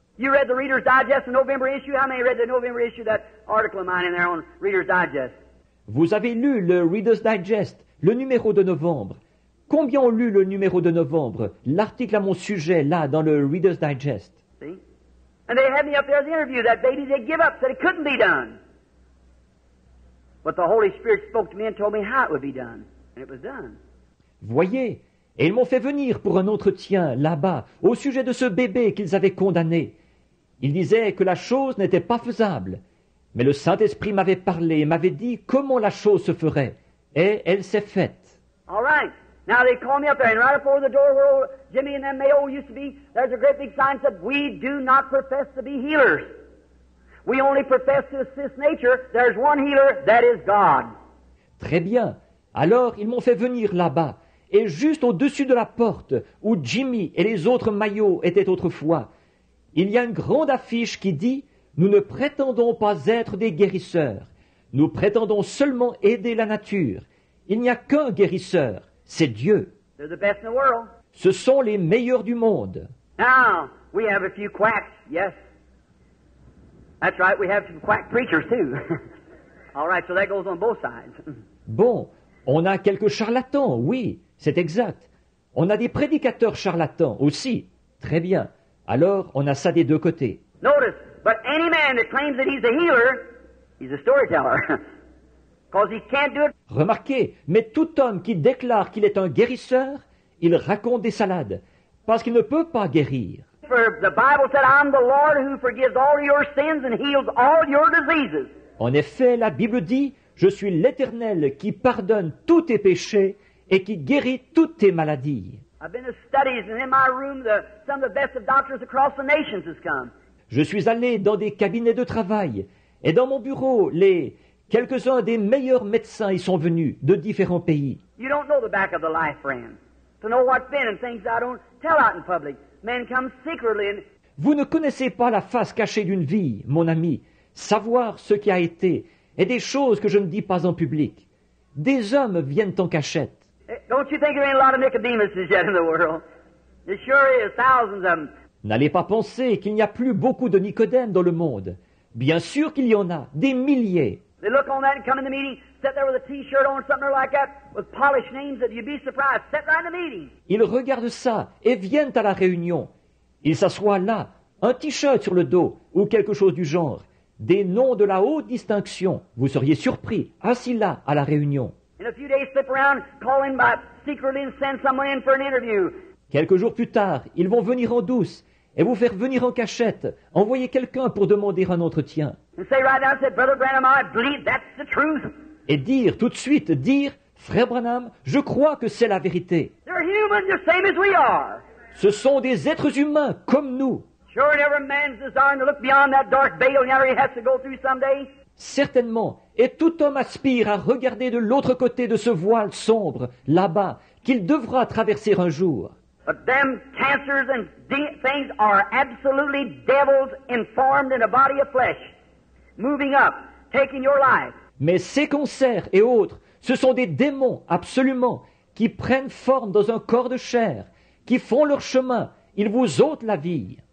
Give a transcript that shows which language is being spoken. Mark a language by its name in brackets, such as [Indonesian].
[English] You read the Reader's Digest, the November issue? How many read the November issue, that article of mine in there on Reader's Digest? [French] Vous avez lu le Reader's Digest, le numéro de novembre. Combien ont lu le numéro de novembre, l'article à mon sujet, là, dans le Reader's Digest? [English] See? And they had me up there as the interview. That baby, they give up, said it couldn't be done. But the Holy Spirit spoke to me and told me how it would be done. And it was done. [French] Voyez, et ils m'ont fait venir pour un entretien là-bas, au sujet de ce bébé qu'ils avaient condamné. Ils disaient que la chose n'était pas faisable. Mais le Saint-Esprit m'avait parlé et m'avait dit comment la chose se ferait. Et elle s'est faite. [English] All right. Now they called me up there, and right before the door where old Jimmy and them Mayo used to be, there's a great big sign that said, "We do not profess to be healers. We only profess to assist nature. There's one healer, that is God." [French] Très bien. Alors ils m'ont fait venir là-bas. Et juste au-dessus de la porte, où Jimmy et les autres maillots étaient autrefois, il y a une grande affiche qui dit « Nous ne prétendons pas être des guérisseurs. Nous prétendons seulement aider la nature. Il n'y a qu'un guérisseur, c'est Dieu. [English] They're the best in the world. [French] Ce sont les meilleurs du monde. » [English] Now, we have a few quacks, yes. That's right, we have some quack preachers too. All right, so that goes on both sides. [French] Bon, on a quelques charlatans, oui, c'est exact. On a des prédicateurs charlatans aussi. Très bien. Alors, on a ça des deux côtés. [English] Notice, but any man that claims that he's a healer, he's a storyteller. Because he can't do it. [French] Remarquez, mais tout homme qui déclare qu'il est un guérisseur, il raconte des salades, parce qu'il ne peut pas guérir. [English] For the Bible said, "I'm the Lord who forgives all your sins and heals all your diseases." [French] En effet, la Bible dit, « Je suis l'Éternel qui pardonne tous tes péchés et qui guérit toutes tes maladies. [English] I've been to studies, and in my room, some of the best of doctors across the nations has come. [French] Je suis allé dans des cabinets de travail, et dans mon bureau, quelques-uns des meilleurs médecins y sont venus de différents pays. [English] You don't know the back of the life, friend. To know what's been and things I don't tell out in public. Men come secretly and [French] Vous ne connaissez pas la face cachée d'une vie, mon ami, savoir ce qui a été, et des choses que je ne dis pas en public. Des hommes viennent en cachette. [English] don't you think there ain't a lot of Nicodemuses yet in the world? There sure is, thousands of them. [French] N'allez pas penser qu'il n'y a plus beaucoup de Nicodème dans le monde. Bien sûr qu'il y en a, des milliers. [English] They look on that and come in the meeting, sit there with a T-shirt on, something like that, with polished names that you'd be surprised. Sit right in the meeting. [French] Ils regardent ça et viennent à la réunion. Ils s'assoient là, un t-shirt sur le dos ou quelque chose du genre. Des noms de la haute distinction. Vous seriez surpris, assis là à la réunion. [English] In a few days, slip around, call in by secretly and send someone in for an interview. [French] Quelques jours plus tard, ils vont venir en douce et vous faire venir en cachette, envoyer quelqu'un pour demander un entretien. [English] And say right now, say, Brother Branham, I believe that's the truth. [French] Et dire tout de suite, Frère Branham, je crois que c'est la vérité. [English] They're human, the same as we are. [French] Ce sont des êtres humains comme nous. [English] Sure, and every man's desiring to look beyond that dark veil yonder he has to go through someday. [French] Certainement, et tout homme aspire à regarder de l'autre côté de ce voile sombre, là-bas, qu'il devra traverser un jour. [English] But them cancers and things are absolutely devils informed in a body of flesh, moving up, taking your life. [French] Mais ces cancers et autres, ce sont des démons, absolument, qui prennent forme dans un corps de chair, qui font leur chemin, ils vous ôtent la vie.